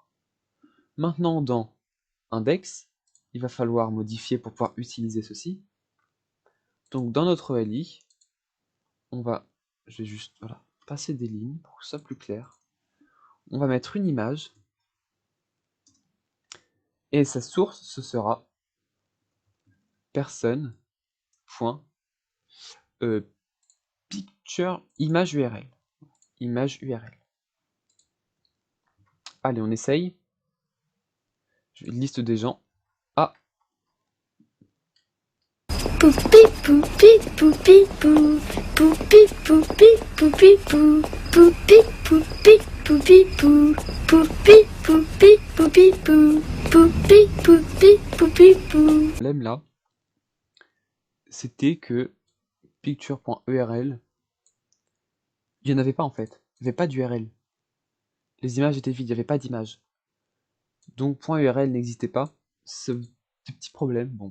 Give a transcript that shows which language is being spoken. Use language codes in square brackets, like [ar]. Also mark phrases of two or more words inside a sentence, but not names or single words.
[fr] Maintenant, dans index, il va falloir modifier pour pouvoir utiliser ceci. Donc dans notre LI, je vais juste passer des lignes pour que ce soit plus clair. On va mettre une image et sa source ce sera person.picture image URL. Image URL. Allez, on essaye. Liste des gens. Ah. Poupi poupi poupi pou. Poupi poupi poupi pou. Poupi poupi poupi pou. Poupi poupi poupi pou. Poupi poupi poupi pou. Le problème là, c'était que picture.url, il n'y en avait pas en fait. Il n'y avait pas d'URL. Les images étaient vides, il n'y avait pas d'image. Donc .url n'existait pas. Ce petit problème, bon.